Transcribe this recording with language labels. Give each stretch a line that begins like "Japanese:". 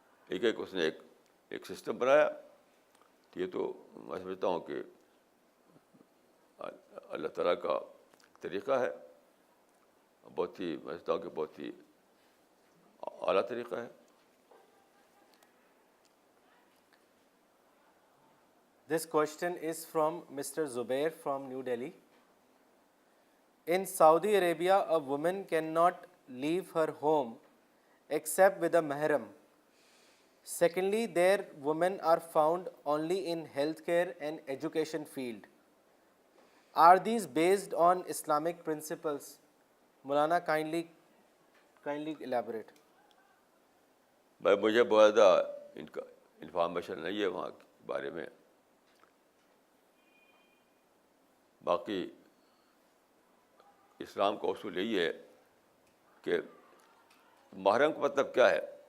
Urdu: ایک اس نے ایک سسٹم بنایا. یہ تو میں سمجھتا ہوں کہ اللہ تعالیٰ کا طریقہ ہے، بہت ہی میں سمجھتا ہوں کہ بہت ہی اعلیٰ طریقہ ہے.
English: This question is from Mr. Zubair from New Delhi. In Saudi Arabia, a woman cannot leave her home except with a mahram. Secondly, there women are found only in healthcare and education field. Are these based on Islamic principles? Maulana, kindly elaborate.
Urdu: بھائی مجھے بہت زیادہ ان کا information نہیں ہے وہاں کے بارے میں. باقی اسلام کا اصول یہی ہے کہ محرم کا مطلب کیا ہے.